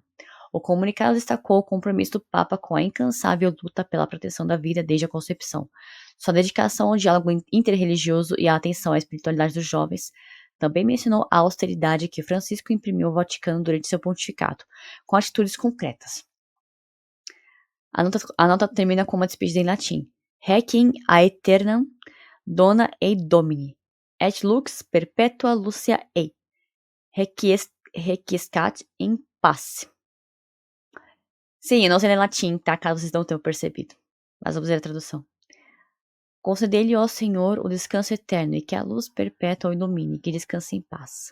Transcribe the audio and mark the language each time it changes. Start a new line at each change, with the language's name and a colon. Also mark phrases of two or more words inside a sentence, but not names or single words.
Portuguese: O comunicado destacou o compromisso do Papa com a incansável luta pela proteção da vida desde a concepção, sua dedicação ao diálogo interreligioso e à atenção à espiritualidade dos jovens. Também mencionou a austeridade que Francisco imprimiu ao Vaticano durante seu pontificado, com atitudes concretas. A nota termina com uma despedida em latim.
Latin: Requiem aeternam dona ei domini, et lux perpetua lucia ei. Requiescat in pace.
Portuguese: Sim, eu não sei ler latim, tá? Caso vocês não tenham percebido. Mas vamos ver a tradução. Concedei-lhe, ó Senhor, o descanso eterno e que a luz perpétua o ilumine, que descanse em paz.